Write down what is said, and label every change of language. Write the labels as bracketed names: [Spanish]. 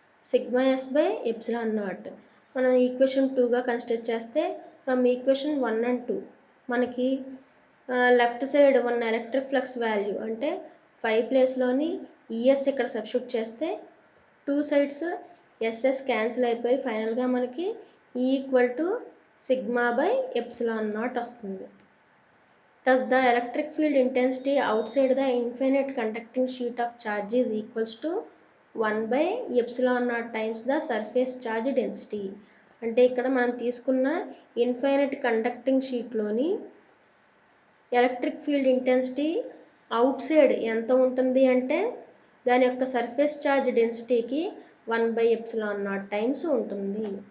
[Telugu] Sigma yes by epsilon naught. మనం equation 2గా consider చేస్తే [English] from equation 1 and 2 [Telugu] మనకి left side ఉన్న ఎలక్ట్రిక్ ఫ్లక్స్ వాల్యూ అంటే 5 ప్లేస్లోని ఈఎస్ ఇక్కడ సబ్స్టిట్యూట్ చేస్తే 2 సైడ్స్ ఎస్ఎస్ క్యాన్సిల్ అయిపోయి ఫైనల్గా మనకి ఈ equal to sigma by epsilon naught వస్తుంది. [English] Thus, the electric field intensity outside the infinite conducting sheet of charge is equals to 1 by epsilon naught times the surface charge density. [Telugu] అంటే ఇక్కడ మనం తీసుకున్న infinite conducting షీట్లోని electric field intensity out side ఎంత ఉంటుంది అంటే దాని యొక్క surface charge డెన్సిటీకి 1 by epsilon naught times ఉంటుంది.